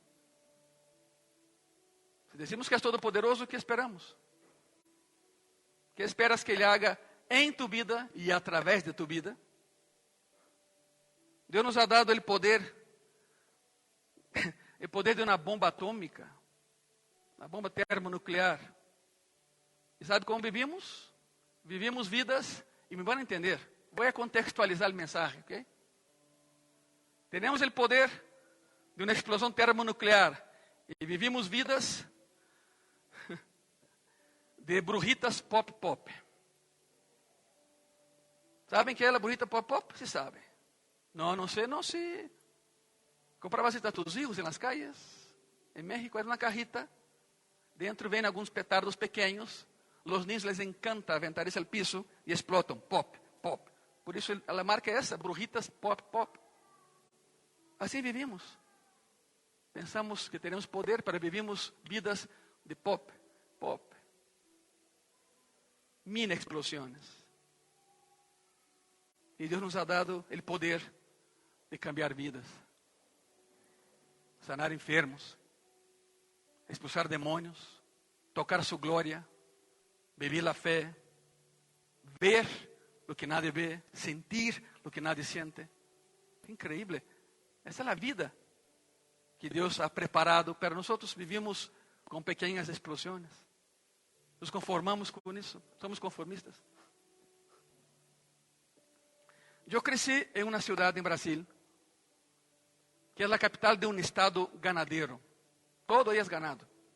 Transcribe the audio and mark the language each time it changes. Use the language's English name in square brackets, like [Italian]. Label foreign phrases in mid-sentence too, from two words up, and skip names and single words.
[Spanish] Si decimos que es todopoderoso, ¿qué esperamos? ¿Qué esperas que Ele haga en tu vida y a través de tu vida? [Portuguese] Deus [Spanish] nos ha dado el poder [Portuguese] de uma bomba atômica, uma bomba termonuclear. E sabe como vivimos? [Spanish] Vivimos vidas, [Portuguese] e me vão entender, vou contextualizar o mensagem, ok? Temos o poder de uma explosão termonuclear, e [Spanish] vivimos vidas de brujitas pop-pop. [Portuguese] ¿Sabem que é a brujita pop-pop? Se sabem. Não sei, não sei. [Spanish] Comprabas a tus hijos en las calles. En México era una cajita. Dentro ven algunos petardos pequeños. Los niños les encanta aventar eso al piso y explotan. Pop, pop. Por eso la marca es esa, brujitas pop, pop. Así vivimos. Pensamos que tenemos poder, pero vivimos vidas de pop, pop. Mini explosiones. Y Dios nos ha dado el poder de cambiar vidas. Sanar enfermos, expulsar demônios, tocar su glória, vivir la fé, ver lo que nadie ve, sentir lo que nadie siente. Increíble. [Portuguese] Essa é a vida que Deus [Spanish] ha preparado, pero nosotros vivimos [Portuguese] com pequenas explosões. Nos conformamos com isso, somos conformistas. Eu cresci em uma cidade em Brasil, que é a capital de um estado ganadero. Todo aí é ganado.